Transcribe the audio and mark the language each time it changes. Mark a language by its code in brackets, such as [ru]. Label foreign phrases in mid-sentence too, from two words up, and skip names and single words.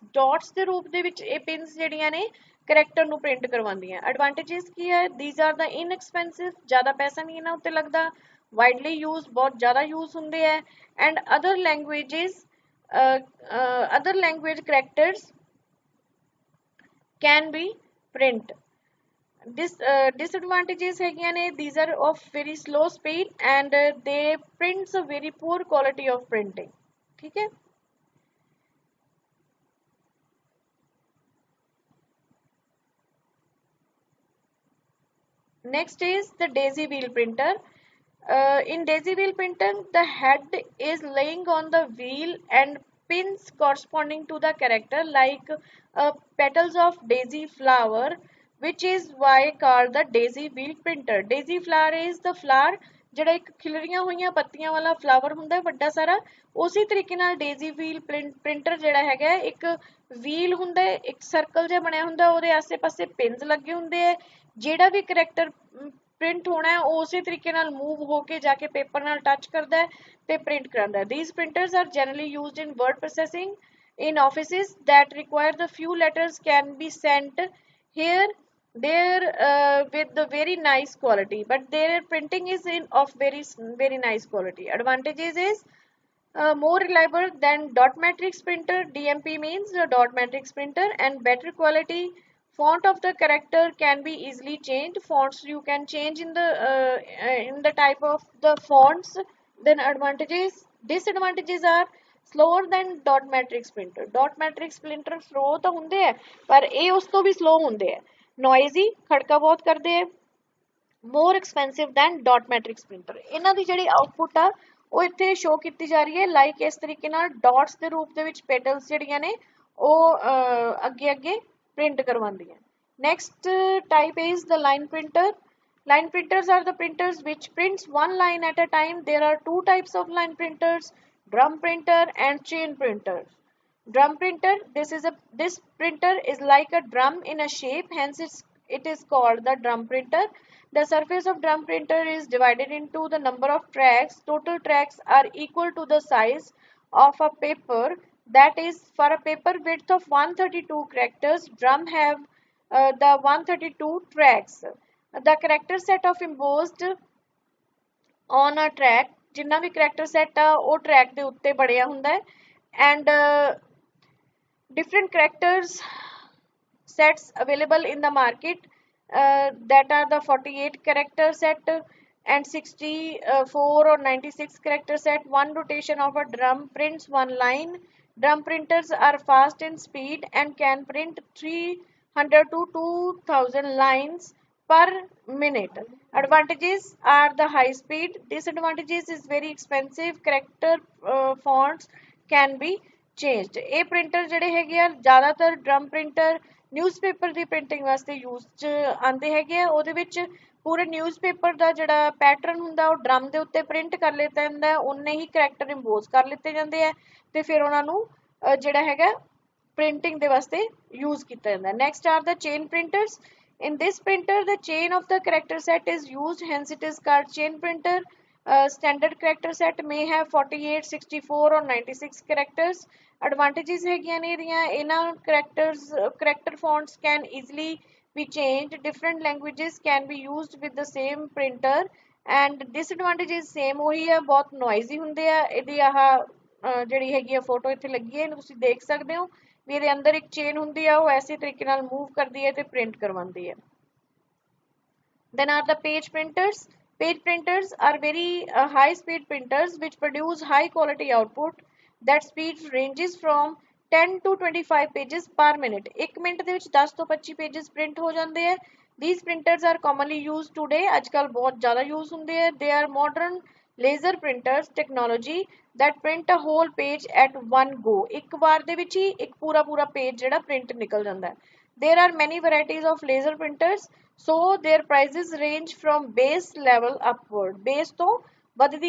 [pa] dots ਦੇ ਰੂਪ ਦੇ ਵਿੱਚ ਇਹ ਪਿੰਸ ਜਿਹੜੀਆਂ ਨੇ ਕਰੈਕਟਰ ਨੂੰ ਪ੍ਰਿੰਟ ਕਰਵਾਉਂਦੀਆਂ। ਐਡਵਾਂਟੇजेस ਕੀ ਹੈ? [en] these are the inexpensive, [pa] ਜ਼ਿਆਦਾ ਪੈਸਾ ਨਹੀਂ ਇਹਨਾਂ ਉੱਤੇ ਲੱਗਦਾ, [en] widely used, [pa] ਬਹੁਤ ਜ਼ਿਆਦਾ ਯੂਜ਼ ਹੁੰਦੇ ਹੈ, [en] and other language characters can be print। [pa] disadvantages ਹੈਗੀਆਂ ਨੇ, [en] these are of very slow speed and they prints a very poor quality of printing। [hi] ठीक है? [en] Next is the daisy wheel printer। In daisy wheel printer, the head is laying on the wheel and pins corresponding to the character like petals of daisy flower, which is why called the daisy wheel printer। daisy flower is the flower [pa] ਜਿਹੜਾ ਇੱਕ ਖਿਲਰੀਆਂ ਹੋਈਆਂ ਪੱਤੀਆਂ ਵਾਲਾ ਫਲਾਵਰ ਹੁੰਦਾ ਵੱਡਾ ਸਾਰਾ, ਉਸੇ ਤਰੀਕੇ ਨਾਲ [en] daisy wheel printer [pa] ਜਿਹੜਾ ਹੈਗਾ ਇੱਕ ਵੀਲ ਹੁੰਦਾ, ਇੱਕ ਸਰਕਲ ਜਿਹਾ ਬਣਿਆ ਹੁੰਦਾ, ਉਹਦੇ ਆਸੇ ਪਾਸੇ ਪਿੰਸ ਲੱਗੇ ਹੁੰਦੇ ਆ, ਜਿਹੜਾ ਵੀ ਕਰੈਕਟਰ ਪ੍ਰਿੰਟ ਹੋਣਾ ਹੈ ਉਹ ਉਸੇ ਤਰੀਕੇ ਨਾਲ ਮੂਵ ਹੋ ਕੇ ਜਾ ਕੇ ਪੇਪਰ ਨਾਲ ਟੱਚ ਕਰਦਾ ਹੈ ਤੇ ਪ੍ਰਿੰਟ ਕਰਾਉਂਦਾ ਹੈ। [en] These printers are generally used in word processing in offices that require the few letters can be sent here there with the very nice quality, but their printing is of very nice quality. Advantages is more reliable than dot matrix printer. DMP means a dot matrix printer, and better quality. Font of the character can be easily changed. Fonts you can change in the type of the fonts. Then advantages, disadvantages are slower than dot matrix printer. Dot matrix printer slow [pa] तो ਹੁੰਦੇ ਹੈ ਪਰ ਇਹ ਉਸ ਤੋਂ ਵੀ slow ਹੁੰਦੇ ਹੈ, noisy ਖੜਕਾ ਬਹੁਤ ਕਰਦੇ ਹੈ, [en] more expensive than dot matrix printer। [pa] ਇਹਨਾਂ ਦੀ ਜਿਹੜੀ ਆਊਟਪੁੱਟ ਆ ਉਹ ਇੱਥੇ ਸ਼ੋ ਕੀਤੀ ਜਾ ਰਹੀ ਹੈ ਲਾਈਕ ਇਸ ਤਰੀਕੇ ਨਾਲ ਡਾਟਸ ਦੇ ਰੂਪ ਦੇ ਵਿੱਚ ਪੈਟਲਸ ਜਿਹੜੀਆਂ ਨੇ ਉਹ ਅੱਗੇ ਅੱਗੇ print ਕਰਵਾਉਂਦੀਆਂ। [en] Next type is the line printer. Line printers are the printers which prints one line at a time. There are two types of line printers, drum printer and chain printer. Drum printer, this printer is like a drum in a shape, hence it is called the drum printer. The surface of drum printer is divided into the number of tracks. Total tracks are equal to the size of a paper. That is, for a paper width of 132 characters, drum have the 132 tracks. The character set of embossed on a track, [pa] ਜਿੰਨਾ ਭੀ [en] character set [pa] ਆ ਉਹ track ਦੇ ਉੱਤੇ ਬਣਿਆ ਹੁੰਦਾ ਹੈ, [en] and different characters sets available in the market that are the 48 character set and 64 or 96 character set. One rotation of a drum prints one line. Drum printers are fast in speed and can print 300 to 2000 lines per minute. Advantages are the high speed. Disadvantages is very expensive. Character fonts can be changed. [pa] ਇਹ ਪ੍ਰਿੰਟਰ ਜਿਹੜੇ ਹੈਗੇ ਆ ਜ਼ਿਆਦਾਤਰ ਡਰਮ ਪ੍ਰਿੰਟਰ ਨਿਊਜ਼ਪੇਪਰ ਦੀ ਪ੍ਰਿੰਟਿੰਗ ਵਾਸਤੇ ਯੂਜ਼ 'ਚ ਆਉਂਦੇ ਹੈਗੇ ਆ। ਉਹਦੇ ਵਿੱਚ ਪੂਰੇ ਨਿਊਜ਼ਪੇਪਰ ਦਾ ਜਿਹੜਾ ਪੈਟਰਨ ਹੁੰਦਾ ਉਹ ਡਰਮ ਦੇ ਉੱਤੇ ਪ੍ਰਿੰਟ ਕਰ ਲਿੱਤਾ ਜਾਂਦਾ, ਉਨੇ ਹੀ ਕਰੈਕਟਰ ਇੰਪੋਜ਼ ਕਰ ਲਿੱਤੇ ਜਾਂਦੇ ਆ ਤੇ ਫਿਰ ਉਹਨਾਂ ਨੂੰ ਜਿਹੜਾ ਹੈਗਾ ਪ੍ਰਿੰਟਿੰਗ ਦੇ ਵਾਸਤੇ ਯੂਜ਼ ਕੀਤਾ ਜਾਂਦਾ। [en] next are the chain printers. In this printer, the chain of the character set is used, hence it is called chain printer. Standard character set may have 48, 64 or 96 characters. Advantages [pa] ਹੈਗੀਆਂ ਨੇ ਇਹਦੀਆਂ, ਇਹਨਾਂ [en] character fonts can easily be changed. Different languages can be used with the same printer. And disadvantages same [pa] ਉਹੀ ਆ, ਬਹੁਤ noisy ਹੁੰਦੇ ਆ। ਇਹਦੀ ਆਹ ਜਿਹੜੀ ਹੈਗੀ ਆ ਫੋਟੋ ਇੱਥੇ ਲੱਗੀ ਹੈ, ਇਹਨੂੰ ਤੁਸੀਂ ਦੇਖ ਸਕਦੇ ਹੋ ਵੀ ਇਹਦੇ ਅੰਦਰ ਇੱਕ ਚੇਨ ਹੁੰਦੀ ਆ, ਉਹ ਐਸੇ ਤਰੀਕੇ ਨਾਲ ਮੂਵ ਕਰਦੀ ਹੈ ਤੇ ਪ੍ਰਿੰਟ ਕਰਵਾਉਂਦੀ ਹੈ। [en] Then are the page printers. Page printers are very high speed printers which produce high quality output. That speed ranges from 10 to 25 pages per minute. [pa] ਇੱਕ ਮਿੰਟ ਦੇ ਵਿੱਚ 10 ਤੋਂ 25 [en] pages print [pa] ਹੋ ਜਾਂਦੇ ਹੈ। [en] These printers are commonly used today. [pa] ਅੱਜ ਕੱਲ ਬਹੁਤ ਜ਼ਿਆਦਾ use ਹੁੰਦੇ ਹੈ। [en] They are modern laser printers technology that print a whole page at one go. [pa] ਇੱਕ ਵਾਰ ਦੇ ਵਿੱਚ ਹੀ ਇੱਕ ਪੂਰਾ page ਜਿਹੜਾ print ਨਿਕਲ ਜਾਂਦਾ ਹੈ। [en] There are many varieties of laser printers, so their prices range from base level upward. [pa] Base ਤੋਂ ਵੱਧਦੀ